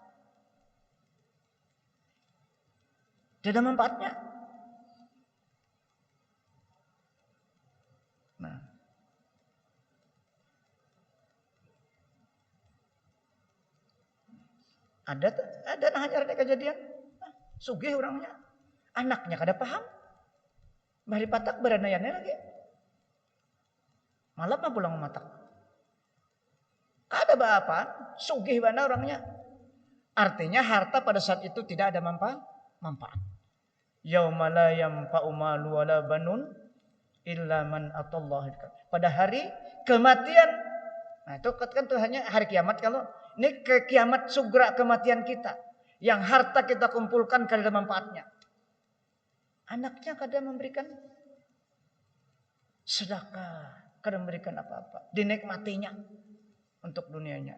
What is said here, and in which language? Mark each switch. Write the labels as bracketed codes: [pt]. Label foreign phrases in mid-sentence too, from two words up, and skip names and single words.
[id] Tidak ada manfaatnya. [bjn] Nah, ada hanya ada kejadian sugih orangnya, anaknya kada paham, bari patak beranayannya lagi, malam mah pulang matak, kada apa, sugih bana orangnya, artinya harta pada saat itu tidak ada manfaat. [ar] Yauma la yanfa'u malu wala banun illa man atallaha. [id] Pada hari kematian, nah itu kan tuh hanya hari kiamat. Kalau ini ke kiamat sugra kematian kita, yang harta kita kumpulkan kada ada manfaatnya. Anaknya kada memberikan sedekah, kada memberikan apa-apa, dinikmatinya untuk dunianya.